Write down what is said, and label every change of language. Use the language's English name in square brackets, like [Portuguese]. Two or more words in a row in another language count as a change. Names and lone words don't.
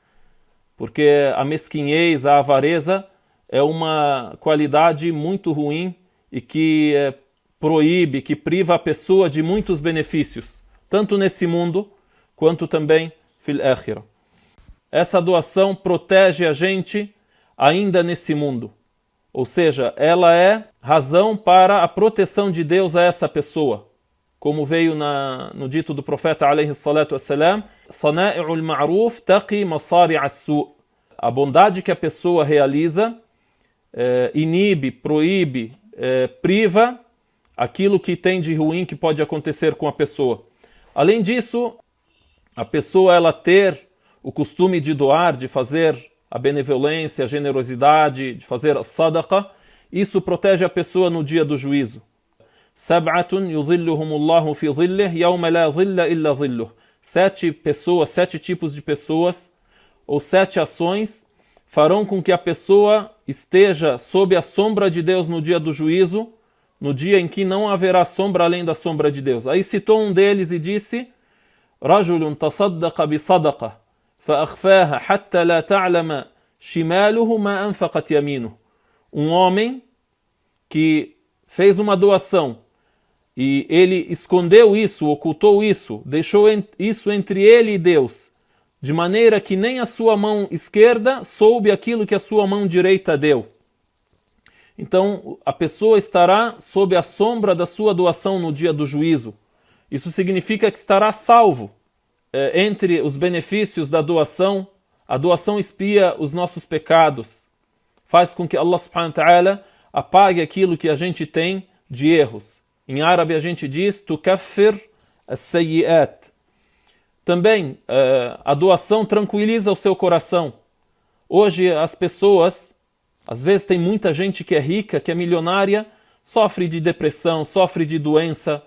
[Portuguese] Porque a mesquinhez, a avareza é uma qualidade muito ruim e que proíbe, que priva a pessoa de muitos benefícios, tanto nesse mundo quanto também [Arabic] في الآخرة. [Portuguese] Essa doação protege a gente ainda nesse mundo. Ou seja, ela é razão para a proteção de Deus a essa pessoa. Como veio no dito do profeta [Arabic] عليه الصلاة والسلام, صنائع المعروف تقي مصارع السوء'. [Portuguese] A bondade que a pessoa realiza inibe, proíbe, priva aquilo que tem de ruim que pode acontecer com a pessoa. Além disso, a pessoa ela ter o costume de doar, de fazer a benevolência, a generosidade, de fazer a sadaqa, isso protege a pessoa no dia do juízo. [Arabic] سبعة يظلهم الله في ظله يوم لا ظل إلا ظله. [Portuguese] 7 pessoas, 7 tipos de pessoas, ou 7 ações, farão com que a pessoa esteja sob a sombra de Deus no dia do juízo, no dia em que não haverá sombra além da sombra de Deus. Aí citou um deles e disse, [Arabic] رجل تصدق بصدقة, فأخفاها حتى لا تعلم شماله ما أنفقت يمينه. [Portuguese] Um homem que fez uma doação e ele escondeu isso, ocultou isso, deixou isso entre ele e Deus, de maneira que nem a sua mão esquerda soube aquilo que a sua mão direita deu. Então a pessoa estará sob a sombra da sua doação no dia do juízo. Isso significa que estará salvo. Entre os benefícios da doação, a doação expia os nossos pecados, faz com que Allah [Arabic] سبحانه وتعالى [Portuguese] apague aquilo que a gente tem de erros. Em árabe a gente diz [Arabic] تكفر السيئات. [Portuguese] Também a doação tranquiliza o seu coração. Hoje as pessoas, às vezes tem muita gente que é rica, que é milionária, sofre de depressão, sofre de doença.